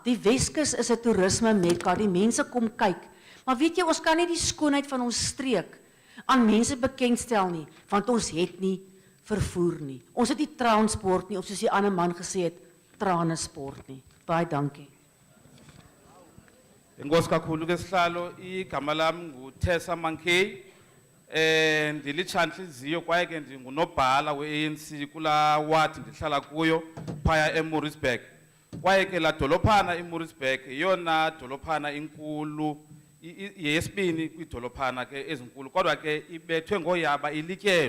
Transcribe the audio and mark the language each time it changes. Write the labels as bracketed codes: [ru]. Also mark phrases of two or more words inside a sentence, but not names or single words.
[af] Die Weskus is 'n toerisme mekka, die mense kom kyk. Maar weet jy, ons kan nie die skoonheid van ons streek aan mense bekendstel nie, want ons het nie vervoer nie. Ons het nie transport nie, of soos die ander man gesê het, tranesport nie. Baie dankie. [xh] Inkosi kakhulu ke sihlalo, igama lami nguThesa Mankey. Ndilitshanhliziyo kwaye ke ndingunobhala we-ANC kula ward ndihlala kuyo phaya eMoerisburg. Kwaye ke la dolophana eMoerisburg yeyona dolophana inkulu, yesibini kwidolophana ke ezinkulu, kodwa ke ibethwe ngoyaba ilityelwe.